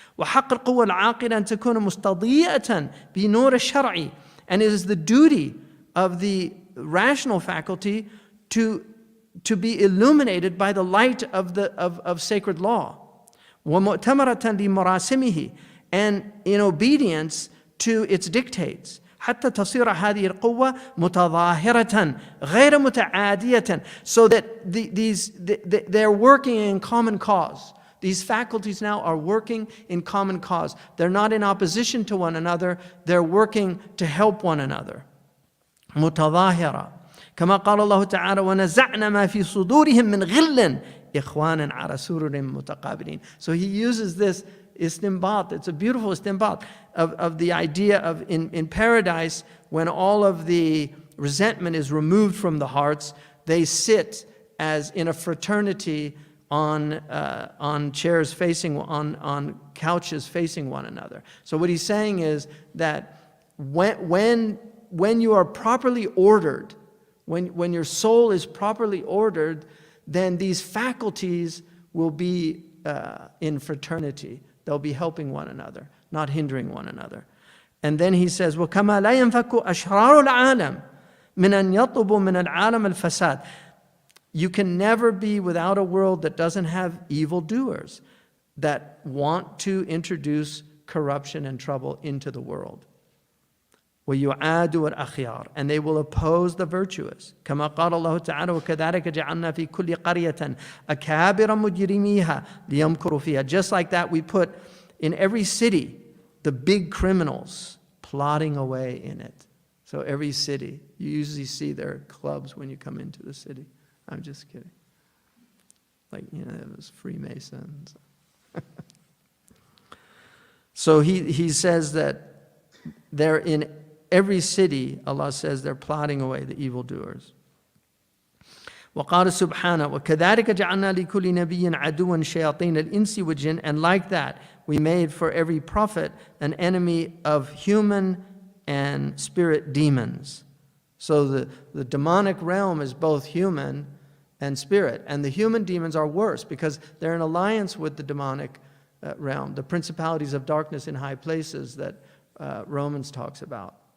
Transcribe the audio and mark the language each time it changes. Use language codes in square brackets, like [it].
[ar] وَحَقَّ الْقُوَّةِ الْعَاقِلَةِ أَن تَكُونَ مُسْتَضِيئَةً بِنُورِ الشَّرْعِ. [en] And it is the duty of the rational faculty to be illuminated by the light of sacred law. [ar] وَمُؤْتَمَرَةً لِمَرَاسِمِهِ. [en] And in obedience to its dictates. [ar] حتى تصير هذه القوة متظاهرة غير متعادية. [en] So that they're working in common cause. These faculties now are working in common cause. They're not in opposition to one another. They're working to help one another. [ar] متظاهرة. كما قال الله تعالى ونزعنا ما في صدورهم من غل إخوانا على سرر متقابلين. [en] So he uses this istinbat. It's a beautiful istinbat of the idea of in paradise, when all of the resentment is removed from the hearts, they sit as in a fraternity on chairs facing, on couches facing one another. So what he's saying is that when you are properly ordered, when your soul is properly ordered, then these faculties will be in fraternity. They'll be helping one another, not hindering one another. And then he says, [ar] وَكَمَا لَا يَنْفَكُ أَشْرَارُ الْعَالَمِ مِنْ أَنْ يَطْلُبُ مِنَ الْعَالَمِ الْفَسَادِ. [en] You can never be without a world that doesn't have evildoers that want to introduce corruption and trouble into the world. [ar] وَيُعَادُ الْأَخْيَارِ. [en] And they will oppose the virtuous. [ar] كما قال الله تعالى وَكَذَلِكَ جَعَلْنَا فِي كُلِّ قَرْيَةٍ أَكَابِرَ مُجْرِمِيهَا لِيَمْكُرُوا فِيهَا. [en] Just like that, we put in every city the big criminals plotting away in it. So every city, you usually see their clubs when you come into the city. I'm just kidding. Like, it was Freemasons. So he says that they're in every city, Allah says they're plotting away the evildoers. [ar] وقال سبحانه وكذلك جعلنا لكل نبي عدوا شياطين الإنس والجن. [en] And like that, we made for every prophet an enemy of human and spirit demons. So the demonic realm is both human and spirit. And the human demons are worse because they're in alliance with the demonic realm, the principalities of darkness in high places that Romans talks about.